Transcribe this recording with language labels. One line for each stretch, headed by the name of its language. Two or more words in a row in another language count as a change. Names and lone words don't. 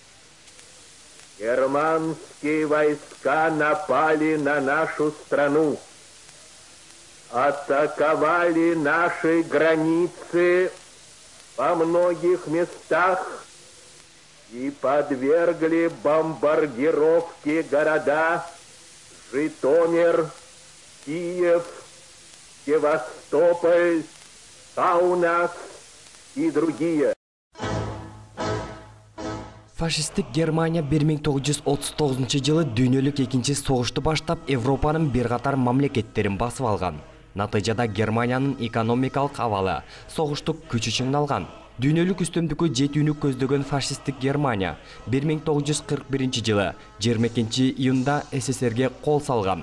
Russian: германские войска напали на нашу страну, атаковали наши границы во многих местах и подвергли бомбардировке города Житомир, Киев, Севастополь, Каунас и другие.
Kyrgyz: Фашистик Германия 1939-жылы дүйнөлүк экинчи согушту баштап Европанын бир катар мамлекеттерин басып алган. Натыйжада Германиянын экономикалык абалы согуштук күчү чыңдалган. Дүйнөлүк үстөмдүккө жетүүнү көздөгөн фашисттик Германия 1941-жылы 22-июнда СССРге кол салган.